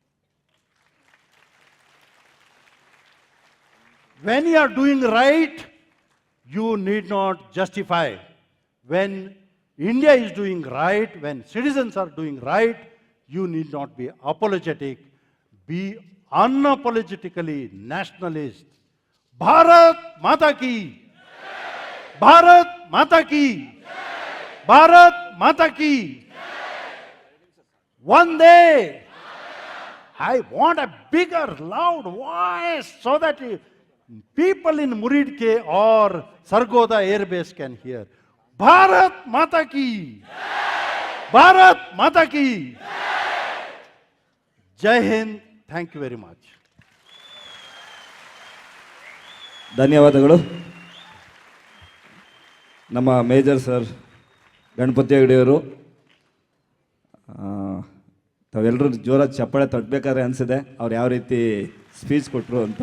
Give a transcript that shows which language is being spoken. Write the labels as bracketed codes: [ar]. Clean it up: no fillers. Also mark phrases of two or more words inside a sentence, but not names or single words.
[en] When you are doing right, you need not justify. When India is doing right, when citizens are doing right, you need not be apologetic. Be unapologetically nationalist. [hi] भारत माता की! भारत माता की! भारत माता की! [en] One day, I want a bigger, loud voice so that people in Muridke or Sargoda Air Base can hear. [hi] भारत माता की! भारत माता की! जय हिंद. [en] Thank you very much. [kn] ಧನ್ಯವಾದಗಳು. ನಮ್ಮ ಮೇಜರ್ ಸರ್ ಗಣಪತಿ ಹೆಗಡೆಯವರು, ತಾವೆಲ್ಲರೂ ಜೋರಾಗಿ ಚಪ್ಪಾಳೆ ತಟ್ಟಬೇಕಾದ್ರೆ ಅನಿಸಿದೆ ಅವ್ರು ಯಾವ ರೀತಿ ಸ್ಪೀಚ್ ಕೊಟ್ಟರು ಅಂತ.